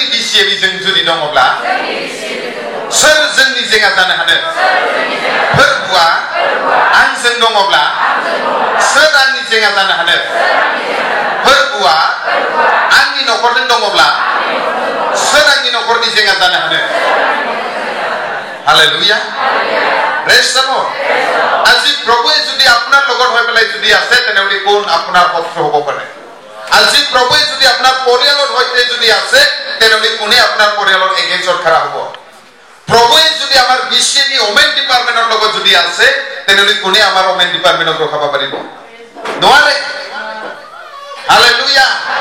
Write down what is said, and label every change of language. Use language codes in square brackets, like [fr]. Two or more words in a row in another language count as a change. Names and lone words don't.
[brx] बिसिएबिजों जुदि दङब्ला सोर जोंनि जेंना जानो हानो फोरबोआ आंजों दङब्ला सोर आंनि जेंना जानो हानो फोरबोआ आंनि नखरजों दङब्ला सोर आंनि नखरनि जेंना जानो हानो हालेलुया [en] praise the Lord [as] আজি প্ৰভুৱে যদি আপোনাৰ লগত হৈ পেলাই যদি আছে তেনেহলে কোন আপোনাৰ শত্ৰু হ'ব পাৰে আজি প্ৰভুৱে যদি আপোনাৰ পৰিয়ালৰ হৈতে যদি আছে তেনেহলে কোনে আপোনাৰ পৰিয়ালৰ এগেইনষ্টত খাৰা হ'ব প্ৰভুৱে যদি আমাৰ বিশ্ববি [en] women department [as] লগত যদি আছে তেনেহলে কোনে আমাৰ [en] women department [as] ৰখাব পাৰিব নোৱাৰে হালেলুয়া